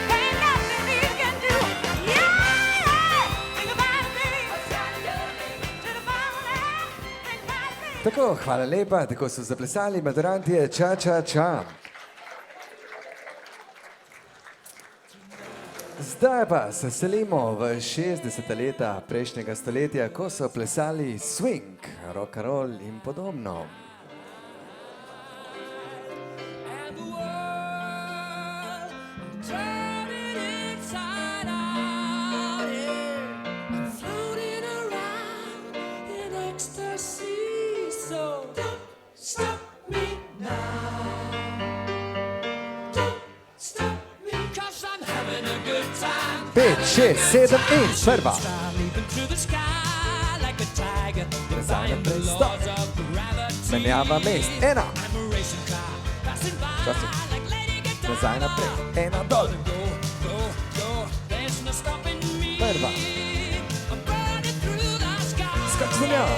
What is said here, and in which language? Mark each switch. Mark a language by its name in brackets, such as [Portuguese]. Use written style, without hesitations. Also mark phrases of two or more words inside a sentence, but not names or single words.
[Slovenian] Tako, hvala lepa, tako so zaplesali maturantje ča, ča, ča. Zdaj pa se selimo v 60. leta prejšnjega stoletja, ko so plesali swing, [English] rock and roll [Slovenian] in podobno. [English] And the world turning inside out, yeah. I'm floating around in ecstasy, so don't stop me now. Don't stop me, 'cause I'm having a good time. [Slovenian] 5, 6, 7 in prva. [English] Leaping through the sky [Slovenian] Nazaj naprej, stop. Menjava mest, 1. Časi. Nazaj naprej, 1 dol. Prva. Skak za njo.